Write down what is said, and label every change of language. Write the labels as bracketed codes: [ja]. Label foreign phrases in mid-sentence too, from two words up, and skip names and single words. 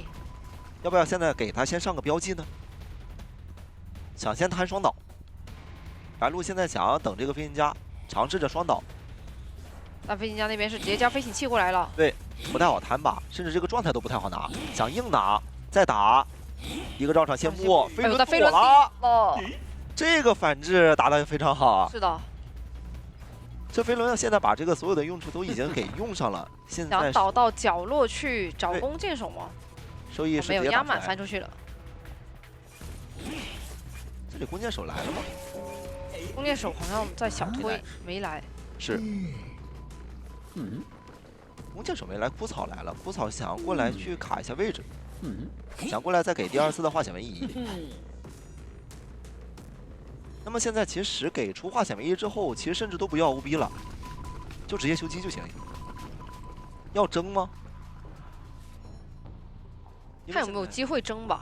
[zh] 要不要現在給他先上個標記呢？想先攤雙倒。白鹿現在想要等這個飛行家嘗試着雙倒。那飛行家那邊是直接交飛行器過來了。對，不太好攤吧，甚至這個狀態都不太好拿。想硬拿，再打。一個繞場陷没，飞輪躲了。這個反制打得非常好啊！是的，這飞輪現在把這個所有的用處都已經給用上了。現在想倒到角落去找弓箭手吗？收益是没有，压满翻出去了。这里弓箭手來了嗎？弓箭手好像在小推，沒來。是。弓箭手沒來，枯草來了。枯草想要過來去卡一下位置。想過來再給第2次的化險為夷。那麼現在其實給出化險為夷之後，其實甚至都不要 OB 了，就直接修機就行。要爭嗎？看有沒有機會爭吧。